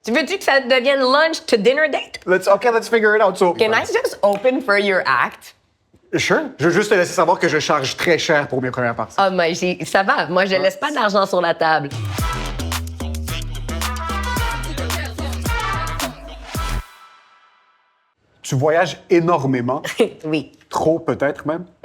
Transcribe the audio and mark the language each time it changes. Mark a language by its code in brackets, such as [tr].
[fr] Tu veux-tu que ça devienne [en] lunch to dinner date? Let's figure it out. So, Can I just open for your act? Sure. [fr] Je veux juste te laisser savoir que je charge très cher pour mes premières parties. Ah, mais ça va. Moi, je laisse pas d'argent sur la table. Tu voyages énormément. Oui. Trop, peut-être même.